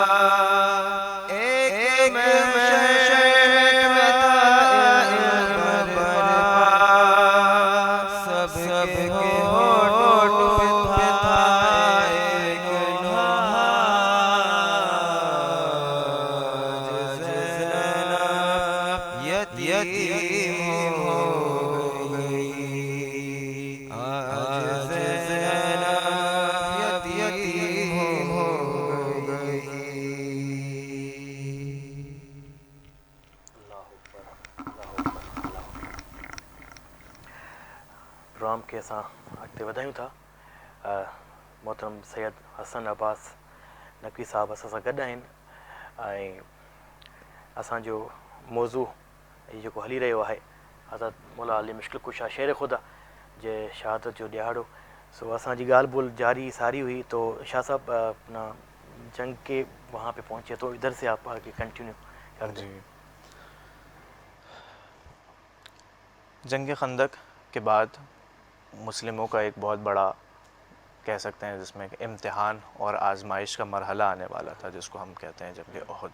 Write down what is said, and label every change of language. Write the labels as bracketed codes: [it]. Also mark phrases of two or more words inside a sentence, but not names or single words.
[ur] ایک محشر میں تھا علم برپا، سب کے ہونٹ پہ تھا ایک نوحہ، زینب یتیم ہو گئی، آج زینب یتیم ہو گئی۔ [sd] پروگرام کے असां अॻिते वधायूं था। मोहतरम सैयद हसन अब्बास नक़वी साहब असां सां गॾु आहिनि ऐं असांजो मौज़ू जेको हली रहियो आहे हज़रत मौला अली मुश्किल कुशा शेर ख़ुदा जे शहादत जो ॾियारो। सो असांजी ॻाल्हि ॿोल जारी सारी हुई। [ur] تو شاہ صاحب اپنا جنگ کے وہاں پے پہنچے تو ادھر سے آپ آگے کنٹینیو کر دیں. جنگ خندق کے بعد مسلموں کا ایک بہت بڑا کہہ سکتے ہیں جس میں امتحان اور آزمائش کا مرحلہ آنے والا تھا، جس کو ہم کہتے ہیں جنگ احد.